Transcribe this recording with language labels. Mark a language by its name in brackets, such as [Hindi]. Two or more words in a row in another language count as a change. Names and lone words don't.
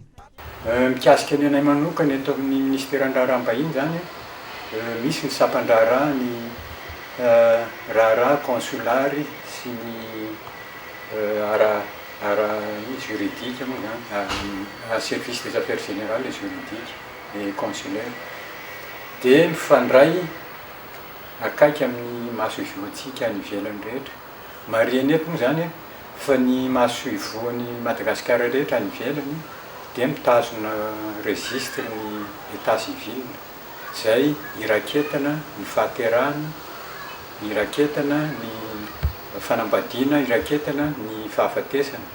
[Malagasy] Mikasika ny anay manokana eto amin'ny ministeran-draha raham-bahiny zany, misy ny sampan-draharaha, ny raharaha consulary sy ny juridique moa zany, [French] service des affaires générales et juridiques et consulaire. [Malagasy] Dia mifandray akaiky amin'ny maso ivoantsika ny ivelany rehetra. Marihana eto moa zany fa ny maso ivoan'ny Madagasikara rehetra ny ivelany dia mitazona registre ny [French] état civil, [Malagasy] izay iraketana ny fahaterahana, iraketana ny fanambadiana, iraketana ny fahafatesana.